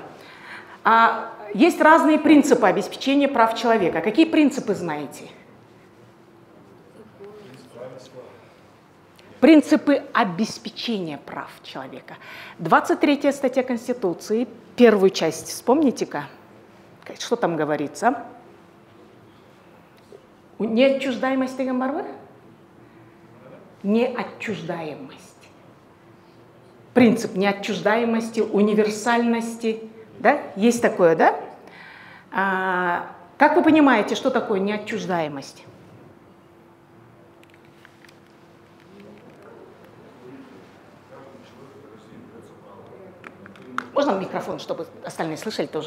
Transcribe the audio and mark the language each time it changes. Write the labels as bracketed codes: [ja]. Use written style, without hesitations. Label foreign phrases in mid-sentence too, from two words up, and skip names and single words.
[ru] Есть разные принципы обеспечения прав человека. Какие принципы знаете? Принципы обеспечения прав человека. 23-я статья Конституции, первую часть, вспомните-ка, что там говорится? Неотчуждаемость [kk] деген бар ма? [ru] Неотчуждаемость. Принцип неотчуждаемости, универсальности. Да? Есть такое, да? Как вы понимаете, что такое неотчуждаемость? Можно микрофон, чтобы остальные слышали тоже?